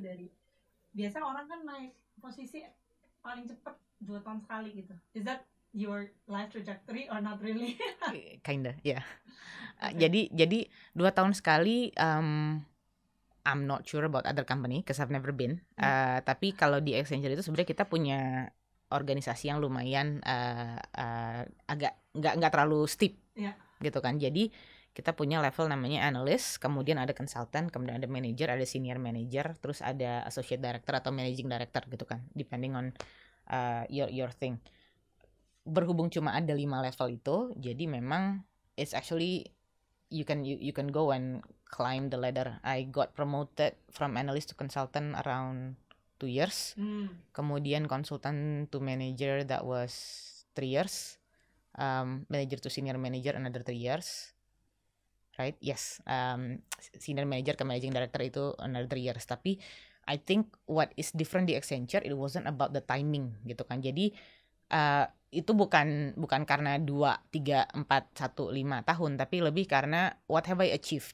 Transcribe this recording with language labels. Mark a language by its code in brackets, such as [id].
[id] Dari biasa orang kan naik posisi paling cepat 2 tahun sekali gitu. [en] Is that your life trajectory or not really? [id] Kinda, yeah. Okay. Jadi 2 tahun sekali. [en] I'm not sure about other company because I've never been. [id] Tapi kalau di Accenture itu sebenarnya kita punya organisasi yang lumayan agak nggak terlalu steep, gitu kan. Jadi kita punya level namanya analyst, kemudian ada consultant, kemudian ada manager, ada senior manager, terus ada associate director atau managing director gitu kan, depending on your thing. [en] Berhubung cuma ada 5 level itu, jadi memang it's actually you can go and climb the ladder. I got promoted from analyst to consultant around 2 years. Kemudian consultant to manager, that was 3 years. Manager to senior manager another 3 years. right? Yes, senior manager ke managing director itu another 3 years. Tapi I think what is different di Accenture, it wasn't about the timing gitu kan. [id] Jadi itu bukan karena 2, 3, 4, 1, 5 tahun, tapi lebih karena what have I achieved.